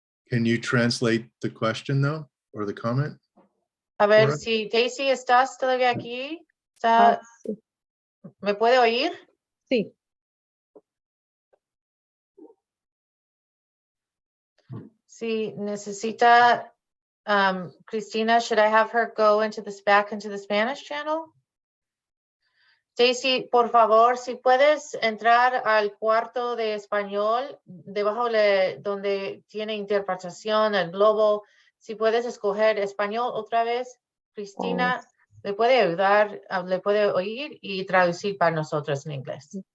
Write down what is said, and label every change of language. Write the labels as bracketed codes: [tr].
[en] Can you translate the question though, or the comment? [es] A ver Laura? si Daisy, ¿estás todavía aquí? ¿Está... Sí. ¿Me puede oír? Sí. Si necesita, [en] Christina, should I have her go back into the Spanish channel? [es] Daisy, por favor, si puedes entrar al cuarto de español, debajo donde tiene interpretación, el globo, si puedes escoger español otra vez, Cristina le puede ayudar, le puede oír y traducir para nosotros en inglés.